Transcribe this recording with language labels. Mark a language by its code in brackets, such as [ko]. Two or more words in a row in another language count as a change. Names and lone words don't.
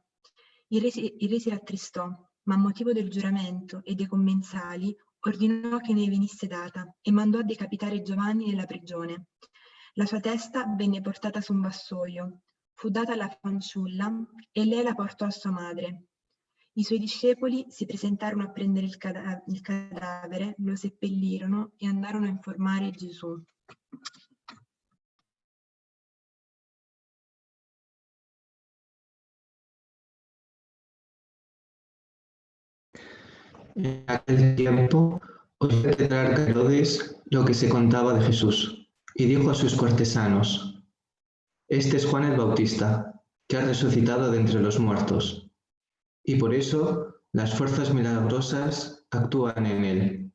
[it] Il re si rattristò, ma a motivo del giuramento e dei commensali ordinò che ne venisse data e mandò a decapitare Giovanni nella prigione. La sua testa venne portata su un vassoio, fu data alla fanciulla e lei la portò a sua madre. I suoi discepoli si presentarono a prendere il cadavere, lo seppellirono e andarono a informare Gesù. [es] En aquel tiempo oyó el tetrarca Herodes lo que se contaba de Jesús, y dijo a sus cortesanos: «Este es Juan el Bautista, que ha resucitado de entre los muertos, y por eso las fuerzas milagrosas actúan en él».